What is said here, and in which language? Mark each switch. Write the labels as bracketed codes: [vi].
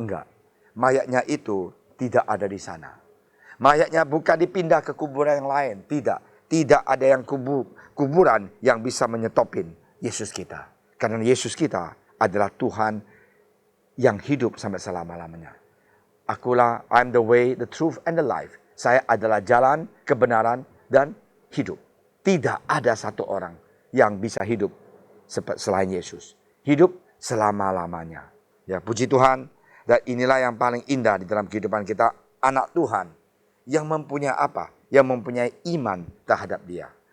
[id] Enggak, mayatnya itu tidak ada di sana. Mayatnya bukan dipindah ke kuburan yang lain. Tidak ada yang kuburan yang bisa menyetopin Yesus kita. Karena Yesus kita adalah Tuhan yang hidup sampai selama-lamanya. Akulah, [en] I'm the way, the truth, and the life. [id] Saya adalah jalan, kebenaran, dan hidup. Tidak ada satu orang yang bisa hidup selain Yesus. Hidup selama-lamanya. Ya, puji Tuhan. Dan inilah yang paling indah di dalam kehidupan kita. Anak Tuhan yang mempunyai apa? Yang mempunyai iman terhadap dia.